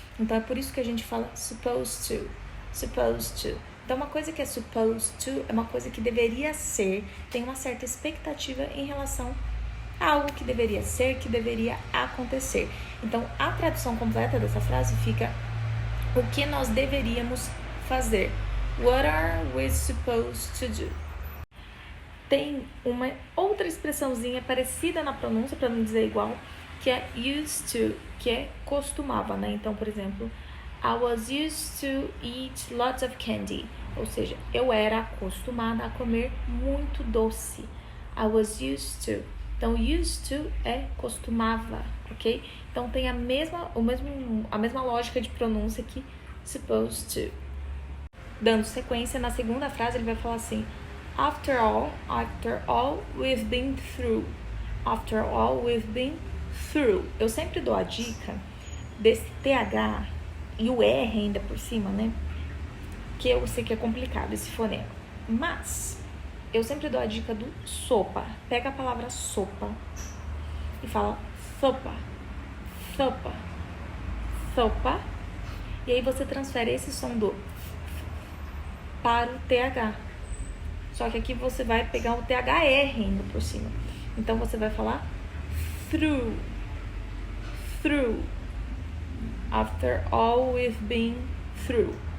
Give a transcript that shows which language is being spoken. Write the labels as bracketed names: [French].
[Portuguese] Então é por isso que a gente fala supposed to, supposed to. Então uma coisa que é supposed to é uma coisa que deveria ser, tem uma certa expectativa em relação a algo que deveria ser, que deveria acontecer. Então a tradução completa dessa frase fica: o que nós deveríamos fazer. [English] What are we supposed to do? [Portuguese] Tem uma outra expressãozinha parecida na pronúncia, para não dizer igual, que é used to, que é costumava, né? Então, por exemplo, [English] I was used to eat lots of candy. [Portuguese] Ou seja, eu era acostumada a comer muito doce. [English] I was used to. [Portuguese] Então, used to é costumava, ok? Então, tem a mesma lógica de pronúncia que supposed to. Dando sequência, na segunda frase ele vai falar assim: [English] After all, we've been through. After all, we've been through. [Portuguese] Eu sempre dou a dica desse TH e o R ainda por cima, né? Que eu sei que é complicado esse fonema. Mas eu sempre dou a dica do sopa. Pega a palavra sopa e fala sopa, sopa, sopa. E aí você transfere esse som do para o TH. Só que aqui você vai pegar o THR ainda por cima. Então você vai falar through, through. [English] After all we've been through.